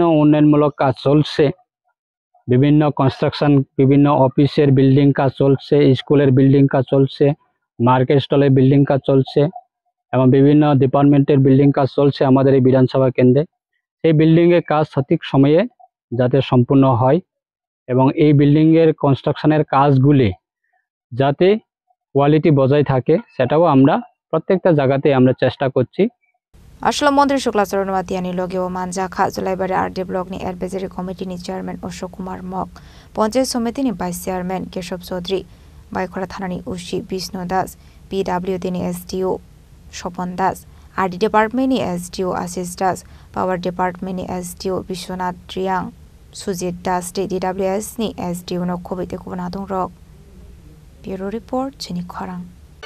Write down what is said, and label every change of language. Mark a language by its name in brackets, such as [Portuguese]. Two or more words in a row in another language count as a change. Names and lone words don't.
[Bangla] উন্নয়নমূলক কাজ চলছে বিভিন্ন কনস্ট্রাকশন বিভিন্ন অফিসের বিল্ডিং কাজ চলছে স্কুলের বিল্ডিং কাজ চলছে মার্কেট স্টলের বিল্ডিং কাজ চলছে এবং বিভিন্ন ডিপার্টমেন্টের বিল্ডিং কাজ চলছে আমাদের এই বিধানসভা কেন্দ্রে সেই বিল্ডিংয়ের কাজ সঠিক সময়ে যাতে সম্পূর্ণ হয় এবং এই বিল্ডিংয়ের কনস্ট্রাকশনের কাজগুলি যাতে কোয়ালিটি বজায় থাকে সেটাও আমরা প্রত্যেকটা জায়গাতে আমরা চেষ্টা করছি [Kok Borok] Ashla Montri Shukla Choronuatia Logio Manjaka Zulaibari RD Blockni [English] Advisory Committee Chairman [Kok Borok] Ashok Kumar Mok Panchayat Samiti ni [English] Vice Chairman [Kok Borok] Keshab Chaudhary Baikora Thanani Ushi Bishnu Das PWD ni SDO Shopon Das [English] RD Department [Kok Borok] ni SDO Ashish Das [English] Power Department [Kok Borok] ni SDO Bishwanath Triang Sujit Das DWS ni SDO no Khobite Kubanadong [English] Rock Bureau Report [Kok Borok] Chini Kharang